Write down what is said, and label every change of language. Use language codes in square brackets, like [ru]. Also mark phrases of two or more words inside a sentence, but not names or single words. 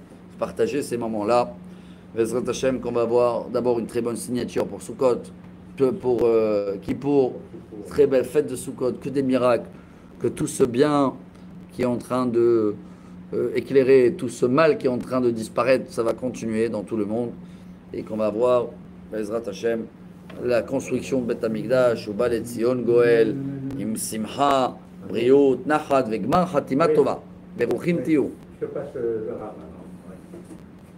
[fr] Partager ces moments-là. [he] ובעזרת השם, [fr] qu'on va avoir d'abord une très bonne signature pour Sukkot, pour Kippour, très belle fête de Sukkot, que des miracles, que tout ce bien qui est en train de éclairer, tout ce mal qui est en train de disparaître, ça va continuer dans tout le monde et qu'on va voir, [he] ובעזרת השם, [fr] la construction de [he] בית המקדש, [fr] au [he] בא לציון גואל, עם שמחה, בריאות, נחת, וגמר, חתימה טובה, ברוכים תהיו. [fr] Je te passe le rat maintenant. Ouais.